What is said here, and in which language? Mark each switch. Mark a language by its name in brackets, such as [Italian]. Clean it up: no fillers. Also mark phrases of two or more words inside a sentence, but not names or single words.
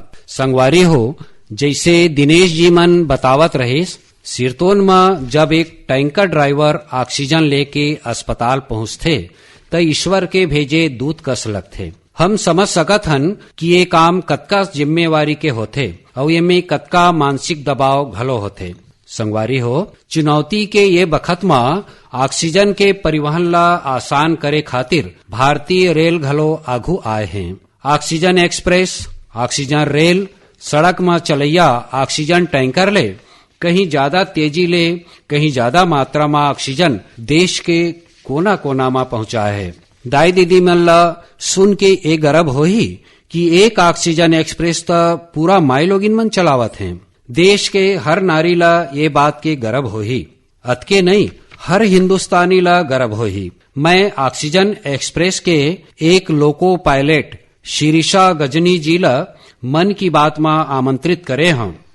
[Chhattisgarhi] संगवारी हो, जैसे दिनेश जी मन बतावत रहे, सिरतोन में जब एक टैंकर ड्राइवर ऑक्सीजन लेके अस्पताल पहुंचते तो ईश्वर के भेजे दूत कस लगथे। हम समझ सकत हन कि ये काम कतका जिम्मेवारी के होथे और ये में कतका मानसिक दबाव घलो होथे। संगवारी हो, चुनौती के ये बखत में ऑक्सीजन के परिवहन ला आसान करे खातिर भारतीय रेल घलो आगू आए हैं। ऑक्सीजन एक्सप्रेस, ऑक्सीजन रेल, सड़क में चलैया ऑक्सीजन टैंकर ले कहीं ज्यादा तेजी ले कहीं ज्यादा मात्रा में ऑक्सीजन देश के कोना कोना में पहुंचाए है। दाई दीदी मन ला सुन के एक गर्व होही कि एक ऑक्सीजन एक्सप्रेस तो पूरा माइलोगिन मन चलावत हैं। देश के हर नारी ला ये बात के गर्व होही, अतके नहीं हर हिंदुस्तानी ला गर्व होही। मैं ऑक्सीजन एक्सप्रेस के एक लोको पायलट शिरीषा गजनी जी ला मन की बात में आमंत्रित करे हम।